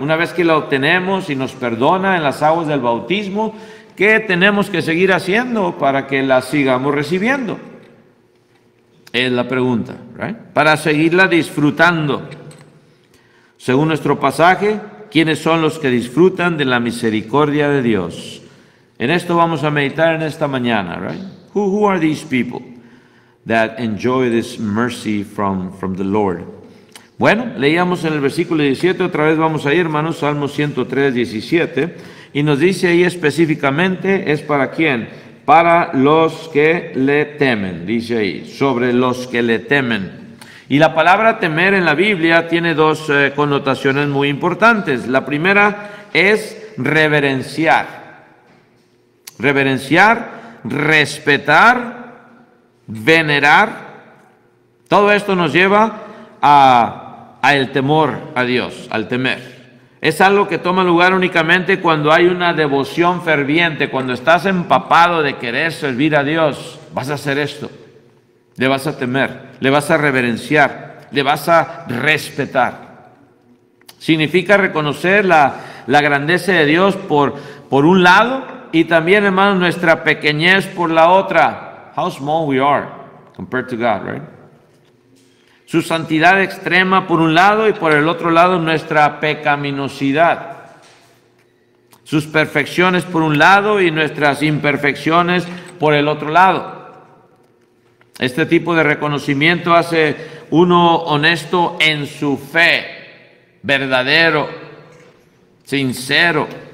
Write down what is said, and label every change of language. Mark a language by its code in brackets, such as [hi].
[es] Una vez que la obtenemos y nos perdona en las aguas del bautismo, ¿qué tenemos que seguir haciendo para que la sigamos recibiendo? Es la pregunta, right? Para seguirla disfrutando. Según nuestro pasaje, ¿quiénes son los que disfrutan de la misericordia de Dios? En esto vamos a meditar en esta mañana, right? [en] Who are these people that enjoy this mercy from the Lord? [es] Bueno, leíamos en el versículo 17, otra vez vamos a ir, hermanos, Salmo 103, 17, y nos dice ahí específicamente, ¿es para quién? Para los que le temen, dice ahí, sobre los que le temen. Y la palabra temer en la Biblia tiene dos connotaciones muy importantes. La primera es reverenciar. Reverenciar, respetar, venerar. Todo esto nos lleva a el temor a Dios, al temer. Es algo que toma lugar únicamente cuando hay una devoción ferviente, cuando estás empapado de querer servir a Dios. Vas a hacer esto, le vas a temer, le vas a reverenciar, le vas a respetar. Significa reconocer la grandeza de Dios por un lado y también, hermanos, nuestra pequeñez por la otra. [en] How small we are compared to God, right? [es] Su santidad extrema por un lado y por el otro lado nuestra pecaminosidad. Sus perfecciones por un lado y nuestras imperfecciones por el otro lado. Este tipo de reconocimiento hace uno honesto en su fe, verdadero, sincero.